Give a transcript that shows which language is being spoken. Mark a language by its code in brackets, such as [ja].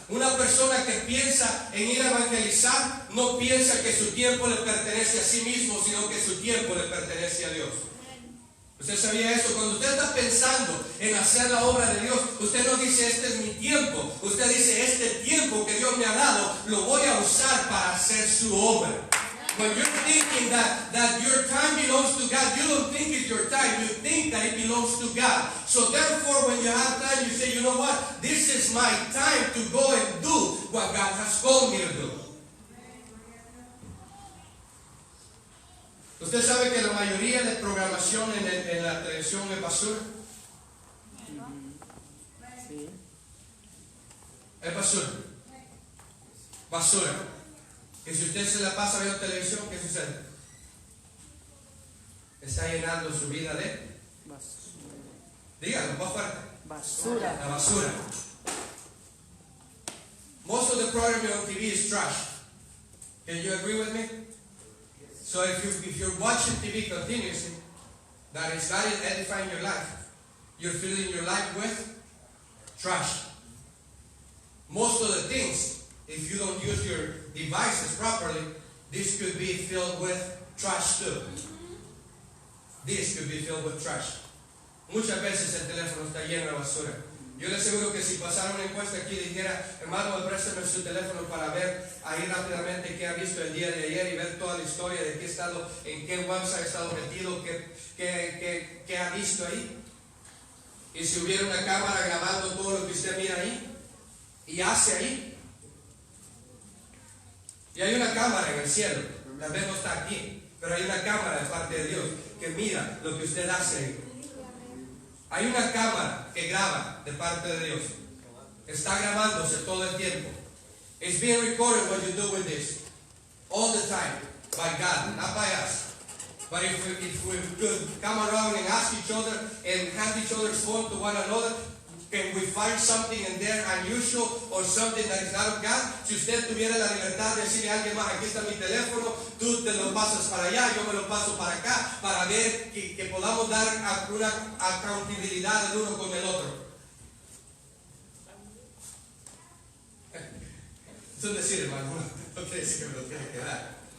[es] Una persona que piensa en ir a evangelizar no piensa que su tiempo le pertenece a sí mismo, sino que su tiempo le pertenece a Dios. ¿Usted sabía eso? Cuando usted está pensando en hacer la obra de Dios, usted no dice este es mi tiempo. Usted dice este tiempo que Dios me ha dado lo voy a usar para hacer su obra. [en] When you're thinking that your time belongs to God, you don't think it's your time, you think that it belongs to God. So therefore, when you have time, you say, you know what? This is my time to go and do what God has called me to do. [es] ¿Usted sabe que la mayoría de programación en la televisión es basura? Sí. Es basura. Basura. Que si usted se la pasa viendo televisión, ¿qué sucede? Está llenando su vida de Basura. dígalo más fuerte. Basura. La basura. [en] Most of the programming on TV is trash. Can you agree with me? So if you're watching TV continuously, that is not edifying your life, you're filling your life with trash. Most of the things, if you don't use your devices properly, this could be filled with trash too. This could be filled with trash. [es] Muchas veces el teléfono está lleno de basura. Yo le aseguro que si pasara una encuesta aquí y dijera, hermano, préstame su teléfono para ver ahí rápidamente qué ha visto el día de ayer y ver toda la historia de qué estado, en qué website ha estado metido, qué ha visto ahí. Y si hubiera una cámara grabando todo lo que usted mira ahí y hace ahí. Y hay una cámara en el cielo, tal vez no está aquí, pero hay una cámara de parte de Dios que mira lo que usted hace ahí. Hay una cámara que graba de parte de Dios. Está grabándose todo el tiempo. [en] It's being recorded what you do with this. All the time. By God, not by us. But if we could come around and ask each other and hand each other's phone to one another, can we find something in there unusual or something that is not of God? [es] Si usted tuviera la libertad de decirle a alguien más, aquí está mi teléfono, tú te lo pasas para allá, yo me lo paso para acá, para ver que podamos dar una accountabilidad el uno con el otro. Es un decir, hermano, no quiere decir que me lo tiene que dar.